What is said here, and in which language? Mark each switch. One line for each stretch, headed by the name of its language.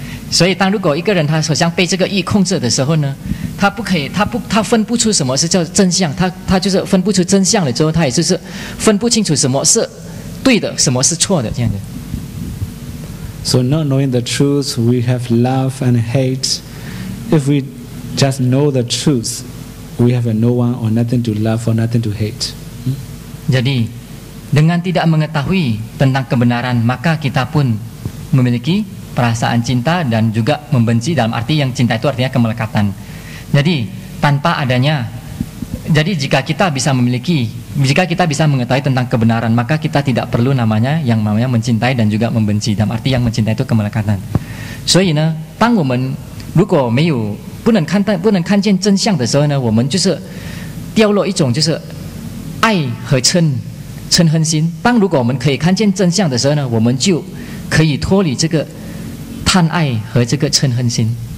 Chinese: 所以如果一个人他好像被这个意控制的时候呢，他分不出什么是叫真相，他就是分不出真相了之后，他也就是分不清楚什么是对的，什么是错的这样的。
English: So not knowing the truth, we have love and hate. If we just know the truth, we have no one or nothing to love or nothing to hate.
Indonesian: Jadi dengan tidak mengetahui tentang kebenaran, maka kita pun memiliki perasaan cinta dan juga membenci, dalam arti yang cinta itu artinya kemelekatan. Jadi tanpa adanya, jadi jika kita bisa mengetahui tentang kebenaran, maka kita tidak perlu yang namanya mencintai dan juga membenci, dalam arti yang mencintai itu kemelekatan.
Chinese: 所以呢，当我们如果不能看见真相的时候呢，我们就是掉落一种就是爱和嗔恨心。如果我们可以看见真相的时候呢，我们就可以脱离这个贪爱和这个嗔恨心。